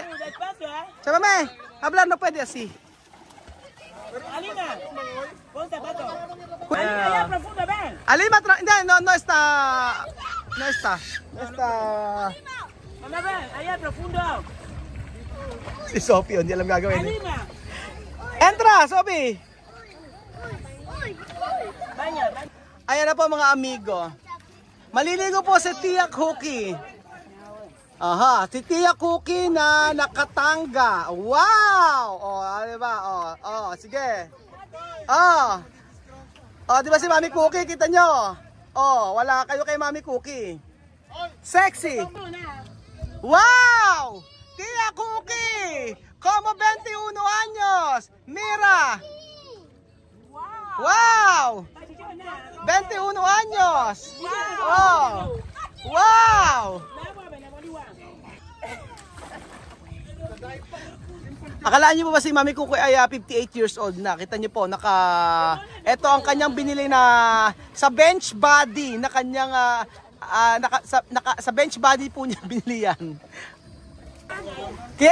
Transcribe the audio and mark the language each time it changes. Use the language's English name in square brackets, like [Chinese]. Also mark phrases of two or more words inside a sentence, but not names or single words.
[Spanish] Cha, mame, hablar no puede así. Alina, pon zapato. Allá profundo, ven. Alima, no está. No está. No está. Mamá, ven, allá profundo. [Filipino] Si Sophie, hindi alam gagawin. [Spanish] Alina, Entra, Sophie. baña, baña. [Filipino] Ayan na po mga amigo. Maliligo po si Tia Cookie. Aha, si Tia Cookie na nakatanga. Wow! Oh, diba? Oh, sige. Oh. Oh, diba si Mami Cookie, kita nyo? Oh, wala kayo kay Mami Cookie. [English] Sexy. Wow! [Spanish] Tia Cookie! Como 21 años! Mira! Wow! 21 años! Oh! Wow! [Filipino] Akalaan niyo po ba si Mami Cookie ay 58 [English] years old [Filipino] na? Kita niyo po, ito ang kanyang binili na sa bench body na kanyang sa bench body po niya binili yan.